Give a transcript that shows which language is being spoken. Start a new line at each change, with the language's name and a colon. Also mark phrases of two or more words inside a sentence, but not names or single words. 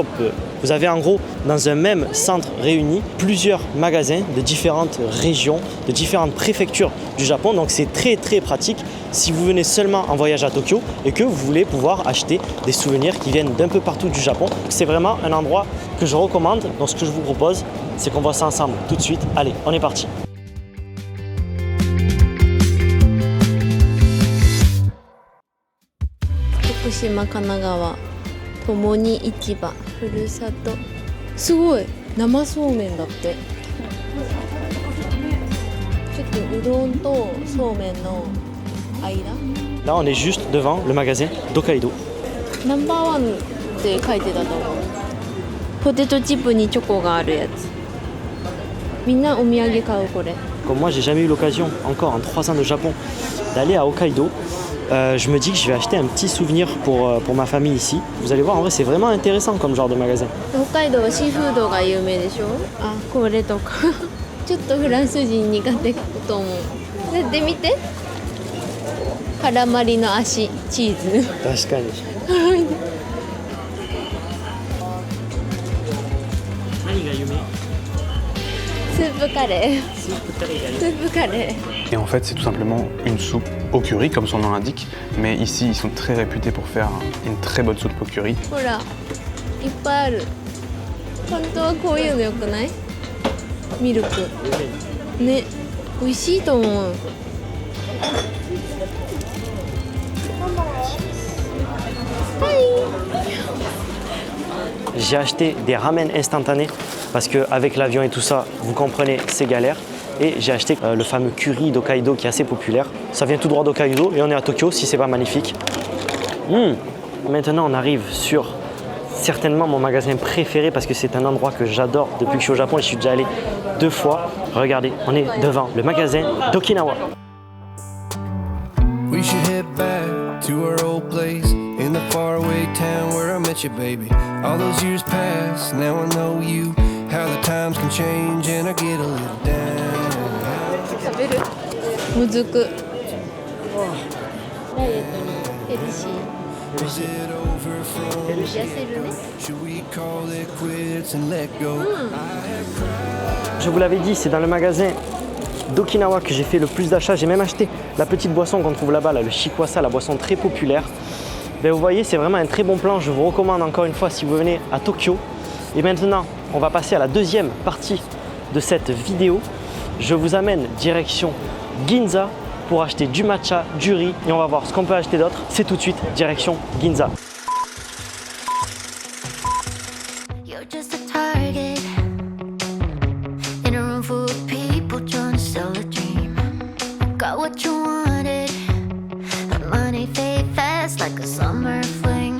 French: Vous avez en gros dans un même centre réuni plusieurs magasins de différentes régions, de différentes préfectures du Japon. Donc c'est très pratique si vous venez seulement en voyage à Tokyo et que vous voulez pouvoir acheter des souvenirs qui viennent d'un peu partout du Japon. C'est vraiment un endroit que je recommande. Donc ce que je vous propose, c'est qu'on voit ça ensemble tout de suite. Allez, on est parti. Fukushima, Kanagawa, Tomoni Ichiba, Furusato.
Japanese: すごい生そうめんだって。ちょっとうどんとそうめんの間。
French: Là, on est juste devant le magasin d'Hokkaido.
Japanese: ナンバーワンって書いてたと思う。ポテトチップにチョコがあるやつ。みんなお土産買うこれ。
French: Comme moi, j'ai jamais eu l'occasion, encore en 3 ans de Japon, d'aller à Hokkaido. Je me dis que je vais acheter un petit souvenir pour ma famille ici. Vous allez voir, en vrai, c'est vraiment intéressant comme genre de magasin.
Japanese: 北海道はシーフードが有名でしょ。あ、これとかちょっとフランス人苦手と思う。やってみて。カラマリの足チーズ。確かに。何が有名？スープカレー。スープカレー。
French: Et en fait, c'est tout simplement une soupe au curry, comme son nom l'indique. Mais ici, ils sont très réputés pour faire une très bonne soupe au curry.
Japanese: ほら、いっぱいある。本当はこういうのよくない？ミルクね、美味しいと思う。
French: J'ai acheté des ramen instantanés parce qu'avec l'avion et tout ça, vous comprenez, c'est galère. Et j'ai acheté le fameux curry d'Hokkaido qui est assez populaire. Ça vient tout droit d'Hokkaido et on est à Tokyo, si c'est pas magnifique. Maintenant, on arrive sur certainement mon magasin préféré parce que c'est un endroit que j'adore depuis que je suis au Japon et je suis déjà allé 2 fois. Regardez, on est devant le magasin d'Okinawa.
English: We should head back to our old place in the faraway town where I met you, baby. All those years pass, now I know you. How the times can change and I get a little down.
Japanese: 食べる？もずく。ダイエットにヘルシー。
English: Was it over from
Japanese: 痩せるね。
English: should we call it quits and let go?
French: Je vous l'avais dit, c'est dans le magasin d'Okinawa que j'ai fait le plus d'achats. J'ai même acheté la petite boisson qu'on trouve là-bas, là, le shikwasa, la boisson très populaire. Ben, vous voyez, c'est vraiment un très bon plan. Je vous recommande encore une fois si vous venez à Tokyo. Et maintenant, on va passer à la deuxième partie de cette vidéo. Je vous amène direction Ginza pour acheter du matcha, du riz et on va voir ce qu'on peut acheter d'autre. C'est tout de suite direction Ginza.
English: You're just a target in a room full of people trying to sell a dream. Got what you wanted, but money fade fast like a summer fling.